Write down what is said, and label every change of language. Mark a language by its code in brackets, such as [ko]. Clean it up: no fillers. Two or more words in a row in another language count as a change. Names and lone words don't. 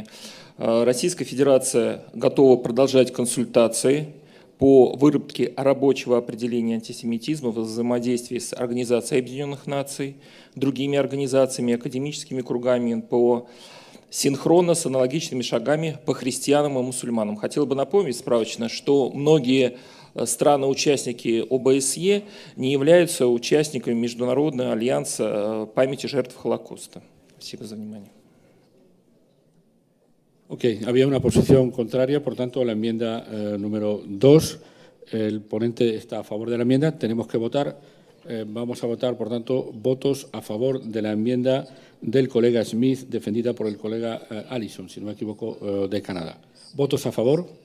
[ru] Российская Федерация готова продолжать консультации по выработке рабочего определения антисемитизма в взаимодействии с Организацией Объединенных Наций, другими организациями, академическими кругами, по синхронно с аналогичными шагами по христианам и мусульманам. Хотел бы напомнить справочно, что многие страны-участники ОБСЕ не являются участниками Международного альянса памяти жертв Холокоста. Спасибо за внимание. [es] Ok, había una posición contraria, por tanto, a la enmienda número 2. El ponente está a favor de la enmienda. Tenemos que votar. Vamos a votar, por tanto, votos a favor de la enmienda del colega Smith, defendida por el colega Allison, si no me equivoco, de Canadá. ¿Votos a favor?